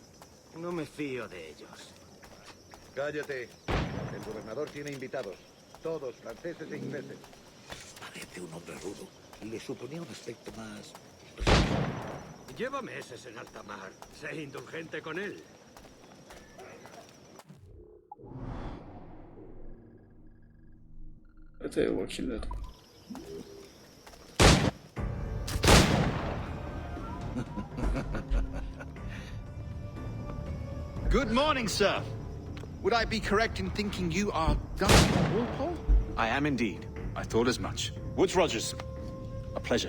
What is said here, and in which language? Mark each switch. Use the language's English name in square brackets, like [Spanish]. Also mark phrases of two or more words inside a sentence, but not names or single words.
[Spanish] No me fío de ellos. Cállate. El gobernador tiene invitados. Todos franceses e ingleses. Parece un hombre rudo. Le suponía un aspecto más... Lleva meses en alta mar. Sé indulgente con él. [Turkish] Öteye bakayım dedim. [English] Good morning, sir. Would I be correct in thinking you are Duncan Walpole? I am indeed. I thought as much. Woods Rogers. A pleasure.